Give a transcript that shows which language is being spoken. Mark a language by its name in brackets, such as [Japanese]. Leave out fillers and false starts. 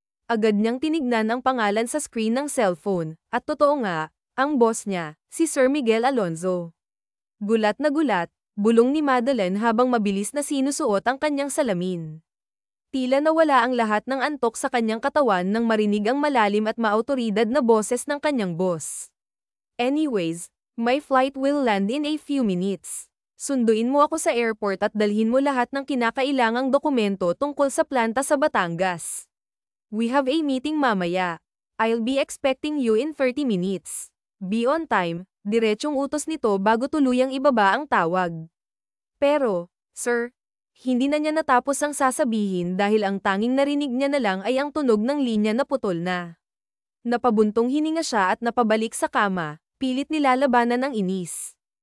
[Filipino] Agad niyang tinignan ang pangalan sa screen ng cellphone, at totoo nga, ang boss niya, si Sir Miguel Alonzo. Gulat na gulat, bulong ni Madeline habang mabilis na sinusuot ang kanyang salamin. Tila nawala ang lahat ng antok sa kanyang katawan nang marinig ang malalim at maautoridad na boses ng kanyang boss. [English] Anyways, my flight will land in a few minutes. [Filipino] Sunduin mo ako sa airport at dalhin mo lahat ng kinakailangang dokumento tungkol sa planta sa Batangas. [English] We have a meeting [Filipino] mamaya. [English] I'll be expecting you in 30 minutes. Be on time. [Filipino] Diretsyong utos nito bago tuluyang ibaba ang tawag. Pero, sir, hindi na niya natapos ang sasabihin dahil ang tanging narinig niya na lang ay ang tunog ng linya na putol na. Napabuntong hininga siya at napabalik sa kama, pilit nilalabanan ang inis.